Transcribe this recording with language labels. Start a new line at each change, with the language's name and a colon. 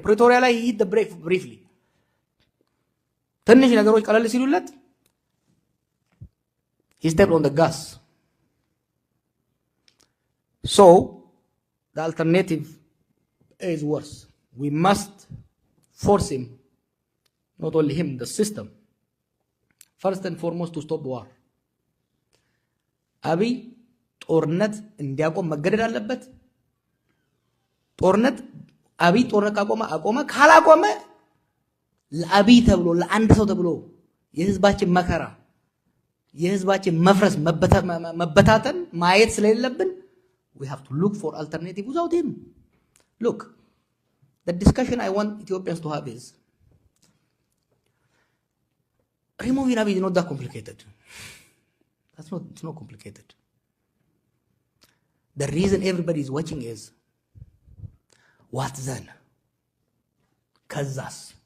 English: ፕሪቶሪያ ላይ he hit the brake briefly.
Amharic: ትንሽ ነገሮች ቀለል ሲሉለት
English: he stepped on the gas. So the alternative is worse. We must force him, not only him, the system, first and foremost to stop war.
Amharic: አብይ ጦርነት እንዲያቆም መገደድ አለበት። ጦርነት አብይ ጦርነት አቆመ ካላቆመ ለአብይ ተብሎ ለአንድ ሰው ተብሎ የህዝባችን መከራ የህዝባችን መፍረስ መበታተን ማየት ስለሌለብን
English: we have to look for alternative without him. Look, the discussion I want Ethiopians to have is removing Abiy is not that complicated. It's not complicated. The reason everybody is watching is what then? Kazas.